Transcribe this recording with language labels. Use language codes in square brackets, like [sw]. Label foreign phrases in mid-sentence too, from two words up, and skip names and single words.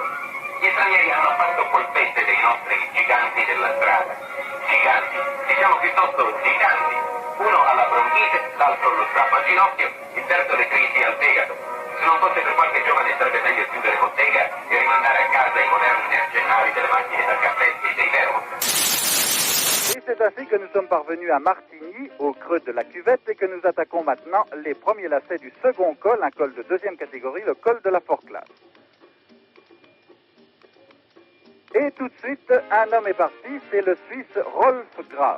[it] Gli stranieri hanno fatto polpette dei nostri giganti della strada. Giganti, diciamo piuttosto giganti. Uno ha la bronchite, l'altro lo strappo al ginocchio, il terzo le crisi al fegato. Se non fosse per qualche giovane sarebbe meglio chiudere bottega e rimandare a casa i moderni mercenari delle macchine da caffè e dei vermi. [fr] Et c'est ainsi que nous sommes parvenus à Martigny, au creux de la cuvette, et que nous attaquons maintenant les premiers lacets du second col, un col de deuxième catégorie, le col de la Forclaz. Et tout de suite, un homme est parti, c'est le Suisse Rolf Graf.